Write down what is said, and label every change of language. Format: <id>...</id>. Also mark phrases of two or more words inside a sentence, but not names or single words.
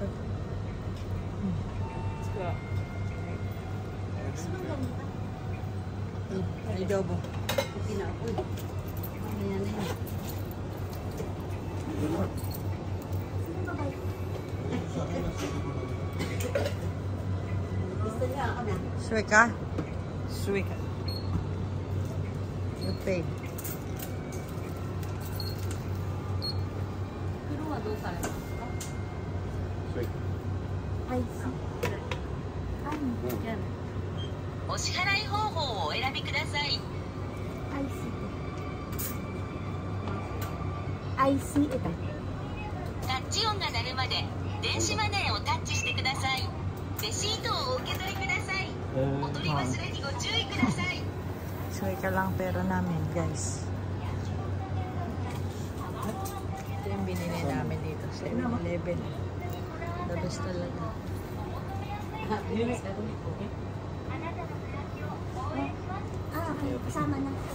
<tl>Gusto mong ganito? Ay, adobo. Pinaupoy. Mamaya na yun. Sino ba kayo? Gusto niya ako na. Sweet ka? Sweet.</tl> <en>You pay.</en> <tl>Ay, ano? Yan.</tl> <ja>お支払い方法をお選びください。</ja> <en>I see. I see ito.</en> <ja>タッチ音が鳴るまで電子マネーをタッチしてください。レシートをお受け取りください。お取り忘れにご注意ください。</ja> <tl>Sweet ka lang pera namin, guys. Ito yung binili namin dito.</tl> <en>7-Eleven. The best talaga.</en> <tl>Ah, okay. Kasama na.</tl>